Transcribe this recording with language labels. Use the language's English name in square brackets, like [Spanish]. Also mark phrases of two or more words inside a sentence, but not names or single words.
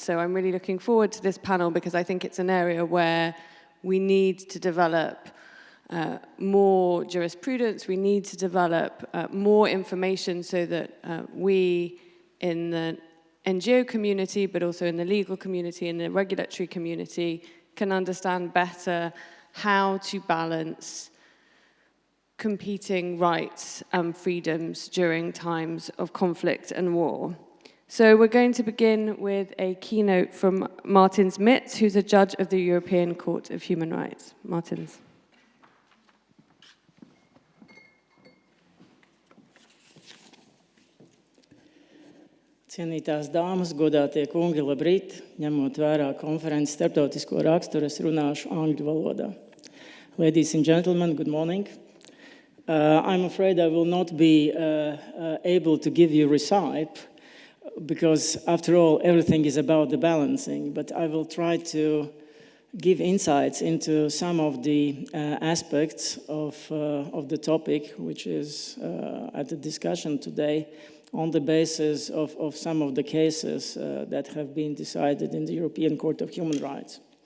[English] So I'm really looking forward to this panel because I think it's an area where we need to develop more jurisprudence, we need to develop more information so that we in the NGO community, but also in the legal community and the regulatory community, can understand better how to balance competing rights and freedoms during times of conflict and war. So we're going to begin with a keynote from Martins Mitz, who's a judge of the European Court of Human Rights. Martins. [Latvian] Cienītās dāmas, godātie kungi, labrīt! Ņemot vērā konferences starptautisko raksturu, es runāšu angļu valodā. [English] Ladies and gentlemen, good morning. I'm afraid I will not be able to give you recite, because after all, everything is about the balancing, but I will try to give insights into some of the aspects of the topic, which is at the discussion today, on the basis of some of the cases that have been decided in the European Court of Human Rights.